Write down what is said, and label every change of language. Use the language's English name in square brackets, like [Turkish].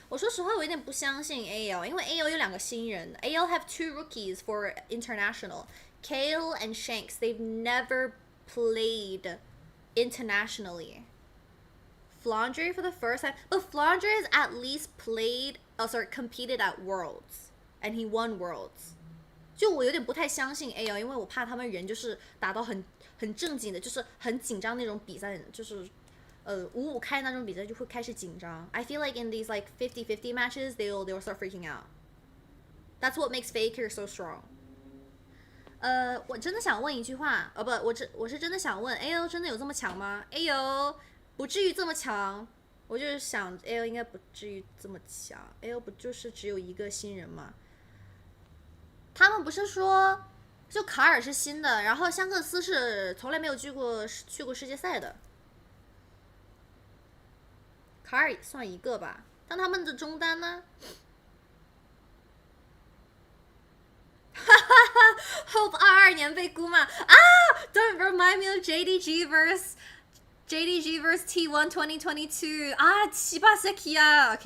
[Chinese] 我说实话，我有点不相信 AL， 因为 AL 有两个新人 ， [English] AL have 2 rookies for international, Kale and Shanks. They've never played internationally. Flandre for the first time, but Flandre has at least competed at Worlds, and he won Worlds. [Chinese] 就我有点不太相信 AL， 因为我怕他们人就是打到很正经的，就是很紧张那种比赛，就是5-5开那种比赛就会开始紧张。 [English] I feel like in these like 50-50 matches, they'll start freaking out. That's what makes Faker so strong. [Chinese] 我真的想问一句话，不，我是真的想问 AL 真的有这么强吗 ？AL 不至于这么强，我就是想 AL 应该不至于这么强 ，AL 不就是只有一个新人吗？他们不是说就卡尔是新的，然后香克斯是从来没有去过世界赛的，卡尔也算一个吧，但他们的中单呢？Hope 22年被估嘛！ [English] Don't remind me of JDG versus T1 2022 [Korean] 치바 새끼야.